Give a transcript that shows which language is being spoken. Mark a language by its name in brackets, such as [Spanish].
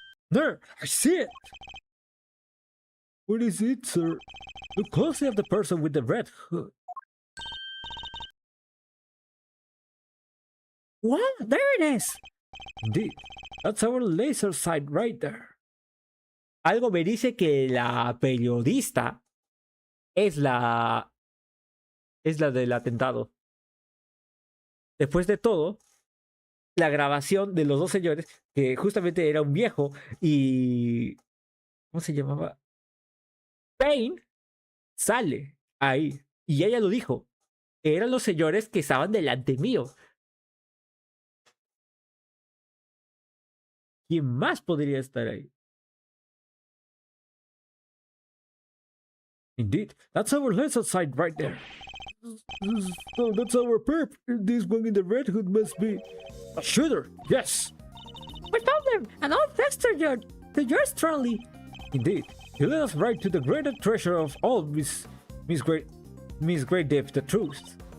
[English] There! I see it! What is it, sir? Look closely at the person with the red hood. Wow, there it is! Indeed, that's our laser sight right there. [Spanish] Algo me dice que la periodista es la del atentado. Después de todo, la grabación de los dos señores, que justamente era un viejo y... ¿Cómo se llamaba? Payne sale ahí. Y ella lo dijo. Eran los señores que estaban delante mío. ¿Quién más podría estar ahí? [English] Indeed, that's our laser sight right there. So that's our perp. This one in the red hood must be A shooter, yes. We found them, and all thanks to yours truly. Indeed, he led us right to the greatest treasure of all, Miss Great Dave, the truth.